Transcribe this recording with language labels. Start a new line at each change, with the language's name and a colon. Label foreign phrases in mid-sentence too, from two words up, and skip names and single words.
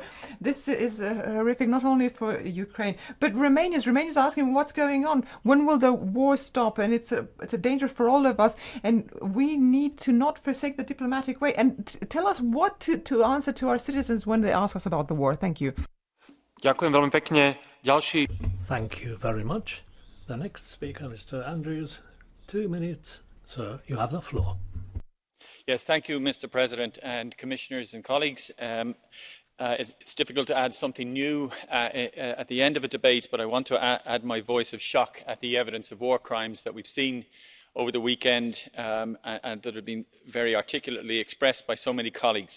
English: This is horrific not only for Ukraine, but Romania is asking what's going on. When will the war stop? And it's a danger for all of us, and we need to not forsake the diplomatic way. And tell us what to answer to our citizens when they ask us about the war. Thank you.
Slovak: Ďakujem veľmi pekne. Ďalší.
English: Thank you very much. The next speaker, Mr. Andrews, 2 minutes. Sir, you have the floor. Yes, thank you, Mr. President and Commissioners and colleagues. It's difficult to add something new at the end of a debate, but I want to add my voice of shock at the evidence of war crimes that we've seen over the weekend and that have been very articulately expressed by so many colleagues.